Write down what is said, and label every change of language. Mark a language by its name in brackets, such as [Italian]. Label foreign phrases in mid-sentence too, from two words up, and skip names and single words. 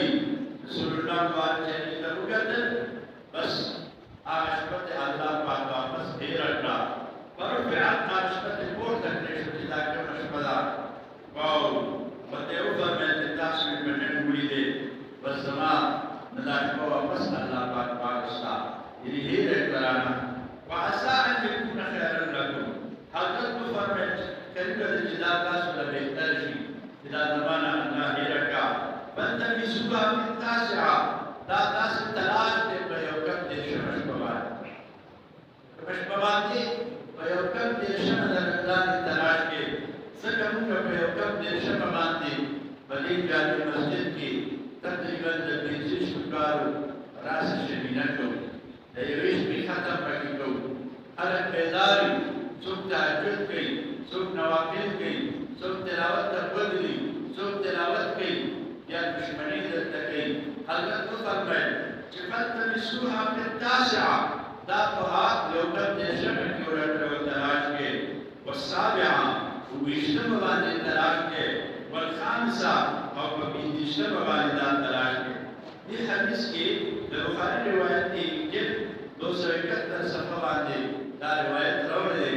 [Pashto] رسول الله پاک چې ته وکتل بس هغه شپه ته الله پاک واپس تېره کړه. فرفعت هغه شپه ته پورته کړې شوه چې دا کومه شپه ده. واو ورته یې وفرمیل چې تاسو مې په جنګ ولیدې، بس زما نه دا شپه واپس الله پاک واخیسته، یعنې هېره یې کړه رانه. [Arabic] وعسى أن يكون خيرا لكم. [Pashto] حضرت وفرمیل قریبه ده چې دا تاسو له بهتر شي چې دا زمانه الله هېره کړه. [Arabic] فالتمسوها في التاسعة. [Pashto] دا تاسو تلاش دی په یو کم دېرشمه شپه باندې. په شپه باندې په یو کم دېرشمه د رمضان تلاش کې ځکه موږ په یو کم دېرشمه باندې په دې جامع مسجد کې تقریبا د 25 کالو راسه شمینه کوو. د یوې شپې ختم پکې کوو. خلک بیدار وي، څوک تهجد کوي، څوک نوافل کوي، څوک تلاوت ته ودرېږي، څوک تلاوت کوي یا دشمني درته کوي. حضرت وفرمیل چې [Arabic] فالتمسوها في التاسعة. [Pashto] دا په یو کم دېرشمه کې ورته تلاش کې. والسابعة اوویشتمه باندې تلاش کې. والخامسة او په پنځویشتمه باندې دا تلاش کې. دې حدیث کې د بخاري روایت دی جلد 271 صفحه باندې دا روایت راوړی دی.